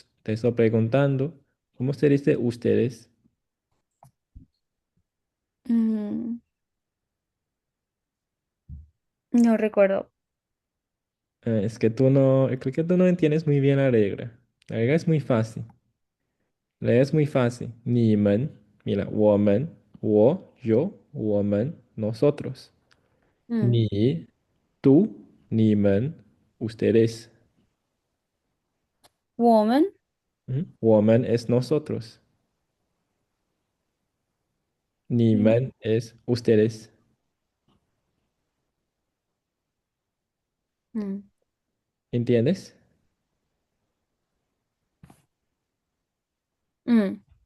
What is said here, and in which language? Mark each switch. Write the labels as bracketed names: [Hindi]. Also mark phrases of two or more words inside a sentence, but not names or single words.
[Spanish] Te estoy preguntando, ¿cómo se dice ustedes? mm, no recuerdo. Es que tú no, creo que tú no entiendes muy bien la regla. La regla es muy fácil. La regla es muy fácil. 你们, mira, 我们, yo, 我们, nosotros. Mm, 你, tú, 你们, ustedes. [Chinese] 我们 [Spanish] Ujú. 我们 es nosotros. 嗯你们 es ustedes. 嗯 ¿Entiendes? 嗯